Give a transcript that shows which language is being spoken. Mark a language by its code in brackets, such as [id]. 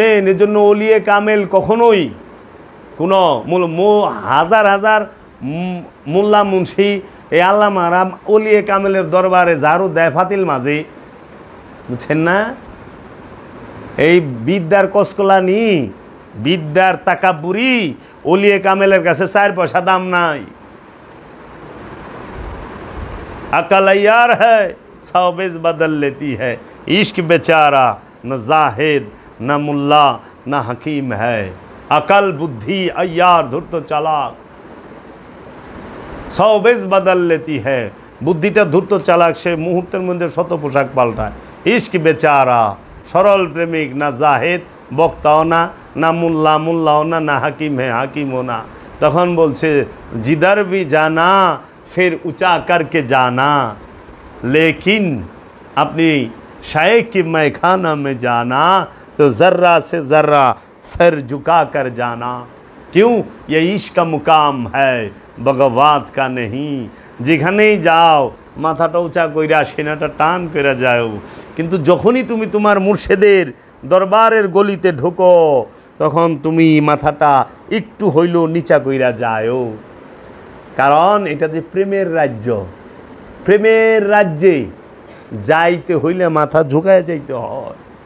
[bn] এর জন্য ওলিয়ে কামেল কখনোই কোনো হাজার হাজার মোল্লা মুন্সি এই আল্লামা রাম ওলিয়ে কামেলের দরবারে ঝাড়ু দেয় ফাতিল মাঝে, বুঝছেন না? এই বিদ্যার কসকলানি, বিদ্যার তাকাব্বুরি ওলিয়ে কামেলের কাছে 4 পয়সা দাম নাই। [hi] अकल यार है सौबेज बदल लेती है, इश्क बेचारा न जाहिद न मुल्ला न हकीम है, अकल बुद्धि अय्यार धूर्त चालाक सौबेज बदल लेती है। [bn] বুদ্ধিটা ধূর্ত চালাক, সে মুহূর্তের মধ্যে শত পোশাক পাল্টায়। ইশক বেচারা সরল প্রেমিক, না জাহেদ বক্তাও না, না মুল্লা মুল্লাও না, না হাকিম হে হাকিমও না। তখন বলছে [hi] জিদার ভি জানা सिर ऊंचा करके जाना, लेकिन अपनी शायक की मैखाना में जाना तो ज़र्रा से ज़र्रा सर झुका कर जाना। क्यों? ये इश्क का मुकाम है, बगवात का नहीं। [bn] যেখানেই যাও মাথাটা উঁচা কইরা সেনাটা টান কইরা যাও, কিন্তু যখনই তুমি তোমার মুর্শেদের দরবারের গলিতে ঢোকো তখন তুমি মাথাটা একটু হইলেও নিচা কইরা যাও। কারণ এটা যে প্রেমের রাজ্য, প্রেমের রাজ্যে যাইতে হইলে মাথা ঝুঁকায় যাইতে হয়।